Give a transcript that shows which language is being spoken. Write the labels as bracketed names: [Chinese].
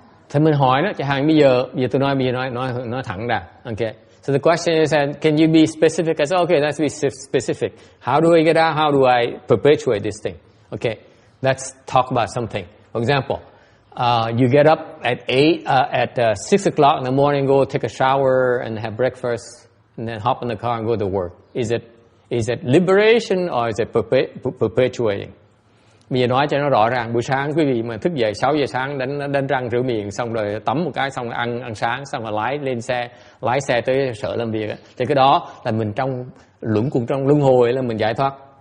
[Vietnamese] Thì mình hỏi đó, chẳng hạn bây giờ tôi nói thẳng ra. [English] Okay. So the question is, can you be specific? I said, okay, let's be specific. How do I get out? How do I perpetuate this thing? Okay, let's talk about something. For example, you get up at 6 o'clock in the morning, go take a shower and have breakfast, and then hop in the car and go to work. Is it liberation or is it perpetuating? [Vietnamese] Bây giờ nói cho nó rõ ràng, buổi sáng quý vị mà thức dậy 6 giờ sáng đánh răng rửa miệng, xong rồi tắm một cái, xong rồi ăn sáng, xong rồi lái xe tới sở làm việc, thì cái đó là mình trong luân hồi, là mình giải thoát.